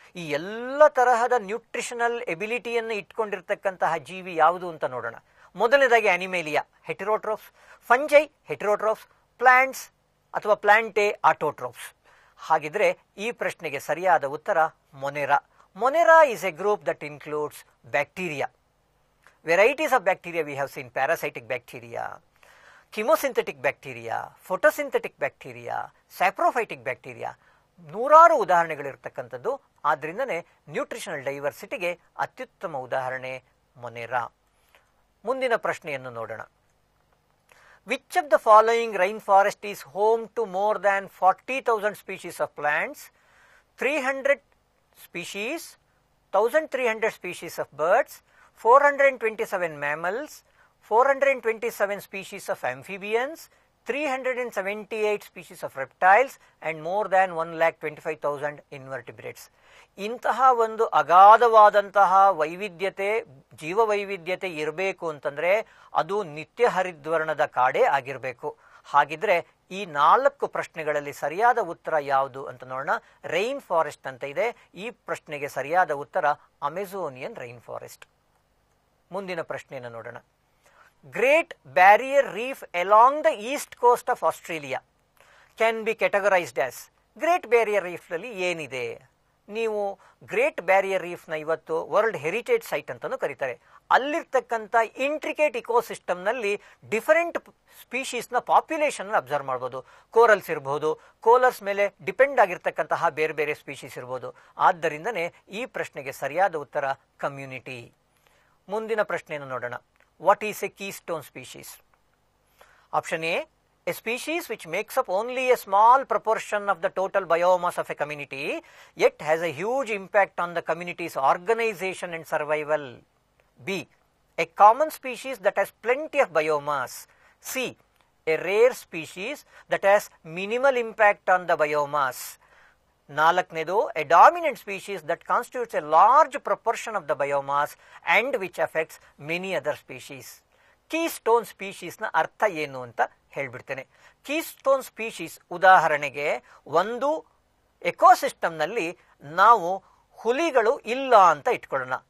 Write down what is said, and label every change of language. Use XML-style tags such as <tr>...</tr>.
<kn>ಈ ಎಲ್ಲ ತರಹದ ನ್ಯೂಟ್ರಿಷನಲ್ ಎಬಿಲಿಟಿಯನ್ನು ಇಟ್ಕೊಂಡಿರ್ತಕ್ಕಂತಹ ಜೀವಿ ಯಾವುದು ಅಂತ ನೋಡೋಣ. ಮೊದಲನೇದಾಗಿ ಅನಿಮೇಲಿಯಾ, ಹೆಟಿರೋಟ್ರೋಫ್ಸ್. ಫಂಜೈ ಹೆಟಿರೋಟ್ರೋಫ್ಸ್, ಪ್ಲಾಂಟ್ಸ್ ಅಥವಾ ಪ್ಲಾಂಟೆ ಆಟೋಟ್ರೋಫ್ಸ್. ಹಾಗಿದ್ರೆ ಈ ಪ್ರಶ್ನೆಗೆ ಸರಿಯಾದ ಉತ್ತರ ಮೊನೆರಾ.</kn> <en>Monera is a group that includes bacteria. Varieties of bacteria we have seen: parasitic bacteria, chemosynthetic bacteria, photosynthetic bacteria, saprophytic bacteria.</en> <kn>ನೂರಾರು ಉದಾಹರಣೆಗಳಿರ್ತಕ್ಕಂಥದ್ದು. ಆದ್ರಿಂದನೇ ನ್ಯೂಟ್ರಿಷನಲ್ ಡೈವರ್ಸಿಟಿಗೆ ಅತ್ಯುತ್ತಮ ಉದಾಹರಣೆ ಮೊನೆರಾ. ಮುಂದಿನ ಪ್ರಶ್ನೆಯನ್ನು ನೋಡೋಣ.</kn> <en>Which of the following rainforest is home to more than 40,000 species of plants, 300 species, 1,300 species of birds, 427 mammals, 427 species of amphibians, 378 species of reptiles and more than 1,25,000 invertebrates?</en> <kn>ಇಂತಹ ಒಂದು ಅಗಾಧವಾದಂತಹ ವೈವಿಧ್ಯತೆ, ಜೀವ ವೈವಿಧ್ಯತೆ ಇರಬೇಕು ಅಂತಂದ್ರೆ ಅದು ನಿತ್ಯ ಹರಿದ್ವರ್ಣದ ಕಾಡೇ ಆಗಿರಬೇಕು. ಹಾಗಿದ್ರೆ ಈ 4 ಪ್ರಶ್ನೆಗಳಲ್ಲಿ ಸರಿಯಾದ ಉತ್ತರ ಯಾವುದು ಅಂತ ನೋಡೋಣ. ರೈನ್ ಫಾರೆಸ್ಟ್ ಅಂತ ಇದೆ. ಈ ಪ್ರಶ್ನೆಗೆ ಸರಿಯಾದ ಉತ್ತರ ಅಮೆಝೋನಿಯನ್ ರೈನ್ ಫಾರೆಸ್ಟ್. ಮುಂದಿನ ಪ್ರಶ್ನೆಯನ್ನು ನೋಡೋಣ.</kn> <en>Great barrier reef along the east coast of Australia can be categorised as.</en> <kn>Great barrier reef ನಲ್ಲಿ ಏನಿದೆ? ನೀವು ಗ್ರೇಟ್ ಬ್ಯಾರಿಯರ್ ರೀಫ್ನ ಇವತ್ತು ವರ್ಲ್ಡ್ ಹೆರಿಟೇಜ್ ಸೈಟ್ ಅಂತಾನೂ ಕರೀತಾರೆ. ಅಲ್ಲಿರ್ತಕ್ಕಂಥ ಇಂಟ್ರಿಕೇಟ್ ಇಕೋಸಿಸ್ಟಮ್ನಲ್ಲಿ ಡಿಫರೆಂಟ್ ಸ್ಪೀಶೀಸ್ನ ಪಾಪ್ಯುಲೇಷನ್ ಅಬ್ಸರ್ವ್ ಮಾಡ್ಬೋದು. ಕೋರಲ್ಸ್ ಇರಬಹುದು, ಕೋಲರ್ಸ್ ಮೇಲೆ ಡಿಪೆಂಡ್ ಆಗಿರ್ತಕ್ಕಂತಹ ಬೇರೆ ಬೇರೆ ಸ್ಪೀಶೀಸ್ ಇರ್ಬೋದು. ಆದ್ದರಿಂದನೇ ಈ ಪ್ರಶ್ನೆಗೆ ಸರಿಯಾದ ಉತ್ತರ ಕಮ್ಯುನಿಟಿ. ಮುಂದಿನ ಪ್ರಶ್ನೆಯನ್ನು ನೋಡೋಣ.</kn> <en>What is a keystone species?</en> <kn>Option A,</kn> <en>a species which makes up only a small proportion of the total biomass of a community, yet has a huge impact on the community's organization and survival. B, a common species that has plenty of biomass. C, a rare species that has minimal impact on the biomass.</en> <kn>ನಾಲ್ಕನೇದು</kn> <en>A dominant species that constitutes a large proportion of the biomass and which affects many other species.</en> <kn>Keystone ಸ್ಪೀಶೀಸ್ನ ಅರ್ಥ ಏನು ಅಂತ ಹೇಳ್ಬಿಡ್ತೇನೆ. Keystone species ಉದಾಹರಣೆಗೆ ಒಂದು ಎಕೋಸಿಸ್ಟಮ್ನಲ್ಲಿ ನಾವು ಹುಲಿಗಳು ಇಲ್ಲ ಅಂತ ಇಟ್ಕೊಳ್ಳೋಣ.</kn>